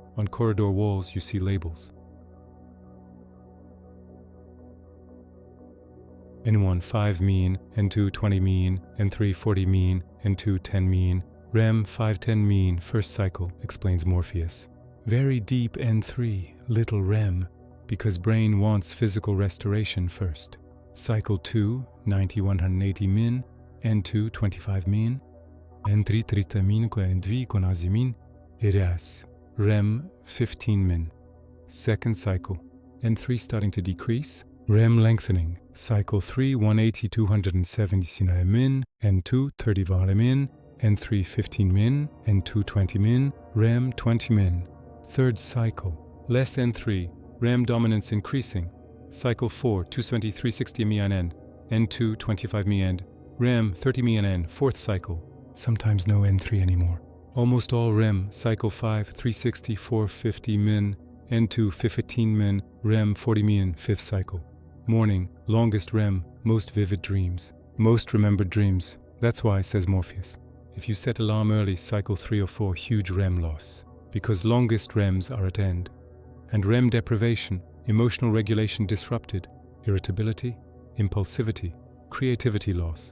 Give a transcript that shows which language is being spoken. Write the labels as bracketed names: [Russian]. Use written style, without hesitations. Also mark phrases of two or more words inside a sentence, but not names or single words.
[English] On corridor walls, you see labels. N1 5 mean, N2 20 mean, N3 40 mean, N2 10 mean, REM 5-10 mean, first cycle, explains Morpheus. Very deep N3, little REM, because brain wants physical restoration first. Cycle 2, 90-180 min, N2 25 min, N3 30 min ko N2 konazi min, iras, REM 15 min. Second cycle, N3 starting to decrease, REM lengthening. Cycle 3, 180-270 min, N2 30 min, N3 15 min, N2 20 min, REM 20 min. Third cycle, less N3, REM dominance increasing. Cycle 4, 270-360 min, N2 25 min, REM 30 min. Fourth cycle, sometimes no N3 anymore. Almost all REM. Cycle 5, 360-450 min, N2 15 min, REM 40 min. Fifth cycle. Morning, longest REM, most vivid dreams, most remembered dreams. That's why, says Morpheus, if you set alarm early, cycle 3 or 4, huge REM loss, because longest REMs are at end. And REM deprivation, emotional regulation disrupted, irritability, impulsivity, creativity loss.